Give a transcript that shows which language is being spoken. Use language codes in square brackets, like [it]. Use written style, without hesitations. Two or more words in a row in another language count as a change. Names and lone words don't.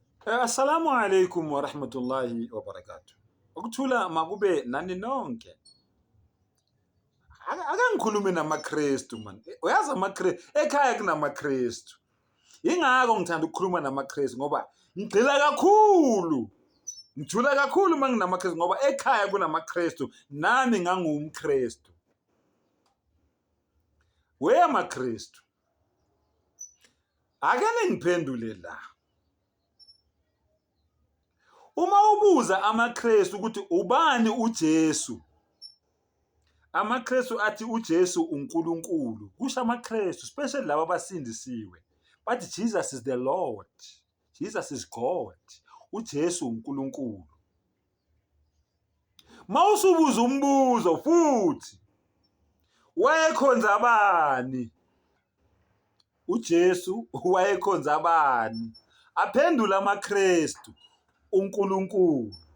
[ar] السلام عليكم ورحمة الله وبركاته. [zu] Ukuthula makube nani nonke. Akangikhulumi namaKristu man. Uyazi amaKristu ekhaya kunamaKristu. Ingakho ngithanda ukukhuluma namaKristu ngoba ngigxila kakhulu. Ngijula kakhulu manginamaKristu ngoba ekhaya kunamaKristu nami ngangumKristu. WeyamaKristu. Akene ngiphendule la. Uma ubuza amaKristu ukuthi ubani uJesu? AmaKristu athi uJesu uNkulunkulu. Kusho amaKristu, especially laba abasindisiwe. [en] But Jesus is the Lord. Jesus is God. [zu] uJesu uNkulunkulu. Mawusubuza umbuzo futhi wayekhonza abani? uJesu wayekhonza abani? Aphendula amaKristu uNkulunkulu.